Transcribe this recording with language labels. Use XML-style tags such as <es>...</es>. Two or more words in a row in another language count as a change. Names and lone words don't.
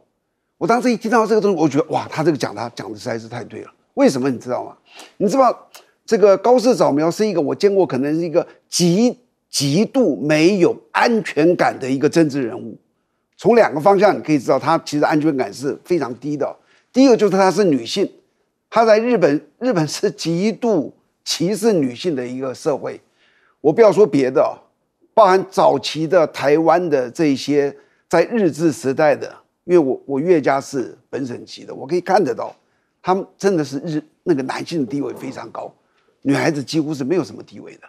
<zh>我當時一聽到這個東西，我覺得哇，他這個講的實在是太對了。為什麼你知道嗎？你知道這個高市早苗是一個我見過可能是一個極度沒有安全感的一個政治人物。從兩個方向你可以知道，她其實安全感是非常低的。第一個就是她是女性，她在日本是極度歧視女性的一個社會。我不要說別的，包含早期的台灣的這些在日治時代的，因為我岳家是本省籍的，我可以看得到，他們真的是那個男性的地位非常高，女孩子幾乎是沒有什麼地位的。</zh>